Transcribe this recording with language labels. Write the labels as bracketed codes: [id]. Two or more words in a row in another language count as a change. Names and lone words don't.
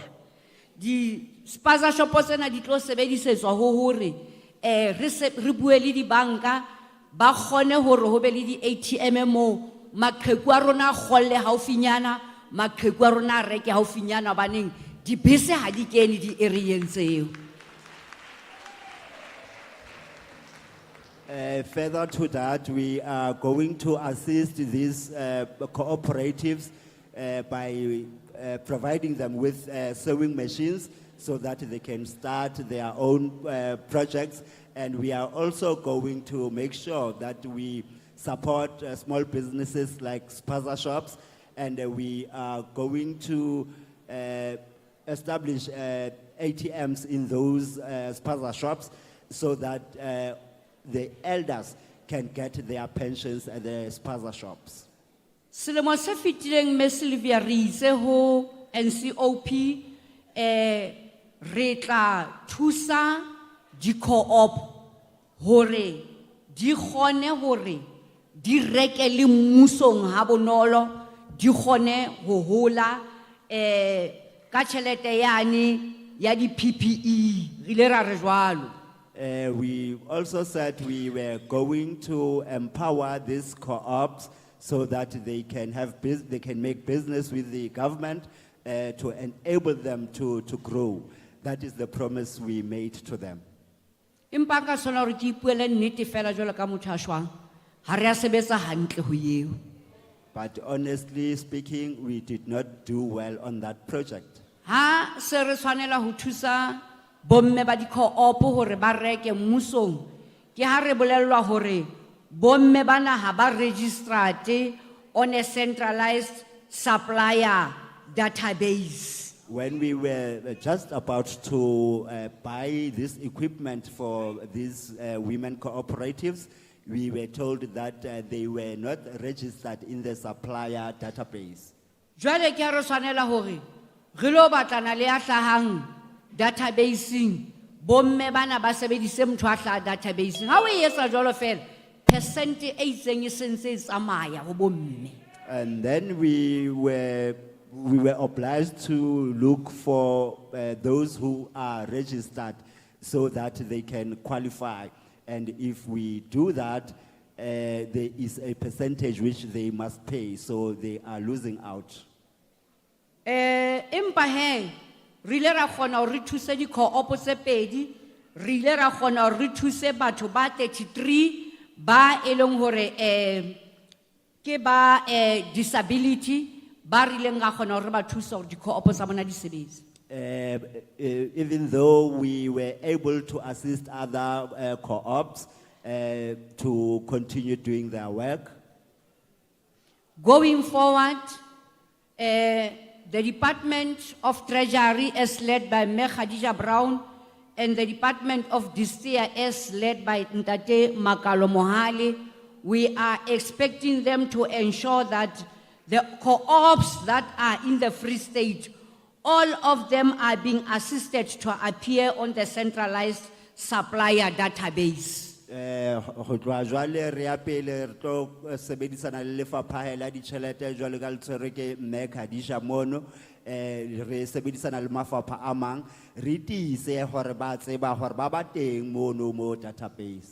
[st] Di-spaza shopo tsena di tlo sebedisetswa ho hore re bue le dibanka ba kgone hore ho be le di-ATM mo maqheku a rona a kgolle haufinyana, maqheku a rona a reke haufinyana baneng dibese ha di kene di-areeng tseo. [en] Further to that, we are going to assist these cooperatives by providing them with sewing machines so that they can start their own projects. And we are also going to make sure that we support small businesses like spaza shops, and we are going to establish ATMs in those spaza shops so that the elders can get their pensions at the spaza shops. [st] Selemo se fetileng me Sylvia re itse ho NCOP re tla thusa di-co-op hore di kgone hore di reke le mmusong ha bonolo, di kgone ho hola ka tjhelete yane ya di-PPE re ile ra re jwalo. [en] We also said we were going to empower these co-ops so that they can make business with the government to enable them to grow. That is the promise we made to them. [st] Empa ka sona hore ke ipuele nnete fela jwalo ka motho a shwang ha re a sebetsa hantle ho eo. [en] But honestly speaking, we did not do well on that project. [st] Ha se re tshwanela ho thusa bomme ba di-co-op hore ba reke mmusong ke ha re bolellwa hore bomme bana ha ba registrate [en] on a centralized supplier database. When we were just about to buy this equipment for these women cooperatives, we were told that they were not registered in the supplier database. [st] Jwale ke ha re tshwanela hore re lo batlana le a hlahang databaseng, bomme bana ba sebedise motho a hlaha databaseng. Ha o etsa jwalo fela percent e itseng e sentse e tsamaya ho bomme. [en] And then we were obliged to look for those who are registered so that they can qualify. And if we do that, there is a percentage which they must pay, so they are losing out. [st] Empa he, re ile ra kgona hore re thuse di-co-op tse pedi, re ile ra kgona hore re thuse batho ba 33 ba e leng hore ke ba disability ba rileng ra kgona hore re ba thuse hore di-co-op tsa bona di sebetse. [en] Even though we were able to assist other co-ops to continue doing their work, Going forward, the Department of Treasury as led by Mme Khadija Brown and the Department of Distia as led by Ntate Makalo Mohale, we are expecting them to ensure that the co-ops that are in the Free State, all of them are being assisted to appear on the centralized supplier database. [st] ho tloha jwale re ya pele re tlo sebedisana le lefapha la ditjhelete jwale ka le tshwerwe ke Mme Khadija mono, re sebedisana le mafapha a mang re tiise hore ba tseba hore ba ba teng mono mo database.